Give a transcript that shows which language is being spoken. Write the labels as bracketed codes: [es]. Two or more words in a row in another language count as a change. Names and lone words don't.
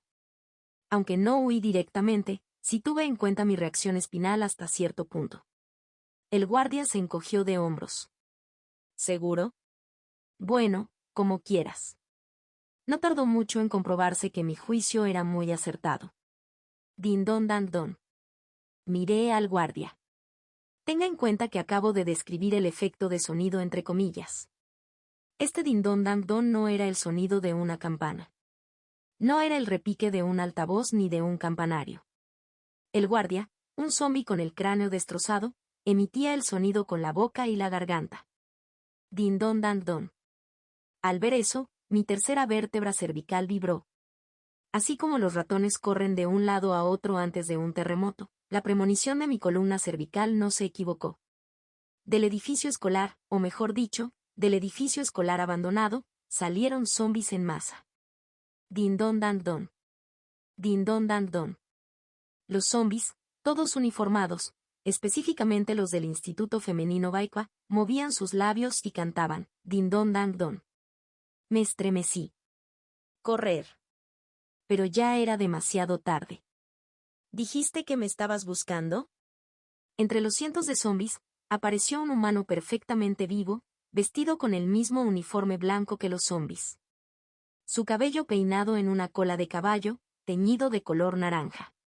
[es] Aunque no huí directamente, sí tuve en cuenta mi reacción espinal hasta cierto punto. El guardia se encogió de hombros. ¿Seguro? Bueno, como quieras. No tardó mucho en comprobarse que mi juicio era muy acertado. Din don dan don. Miré al guardia. Tenga en cuenta que acabo de describir el efecto de sonido entre comillas. Este din don dan don no era el sonido de una campana. No era el repique de un altavoz ni de un campanario. El guardia, un zombi con el cráneo destrozado, emitía el sonido con la boca y la garganta. Din don dan don. Al ver eso, mi tercera vértebra cervical vibró. Así como los ratones corren de un lado a otro antes de un terremoto, la premonición de mi columna cervical no se equivocó. Del edificio escolar, o mejor dicho, del edificio escolar abandonado, salieron zombis en masa. Din don dan don. Din don dan don. Los zombis, todos uniformados, específicamente los del Instituto Femenino Baikwa, movían sus labios y cantaban, din don dan don. Me estremecí. Correr. Pero ya era demasiado tarde. ¿Dijiste que me estabas buscando? Entre los cientos de zombis, apareció un humano perfectamente vivo, vestido con el mismo uniforme blanco que los zombis. Su cabello peinado en una cola de caballo, teñido de color naranja.